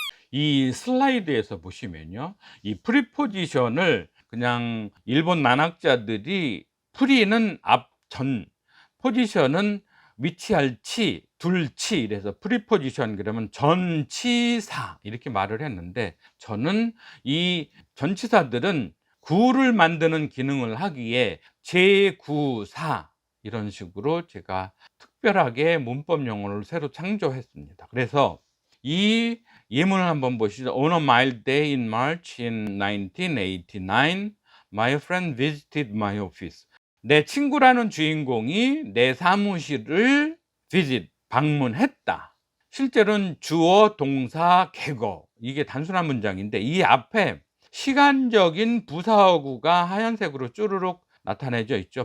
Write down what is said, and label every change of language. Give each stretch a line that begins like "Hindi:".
Korean: 이 슬라이드에서 보시면요, 이 프리포지션을 그냥 일본 만학자들이 프리는 앞, 전, 포지션은 위치할 치, 둘치, 이래서 프리포지션 그러면 전치사 이렇게 말을 했는데, 저는 이 전치사들은 구를 만드는 기능을 하기에 제구사, 이런 식으로 제가 특별하게 문법 용어를 새로 창조했습니다. 그래서 이 예문을 한번 보시죠.
English: On a mild day in March in 1989, my friend visited my office.
Korean: 내 친구라는 주인공이 내 사무실을 visit, 방문했다. 실제로는 주어, 동사, 객어, 이게 단순한 문장인데 이 앞에 시간적인 부사어구가 하얀색으로 쭈르륵 나타내져 있죠.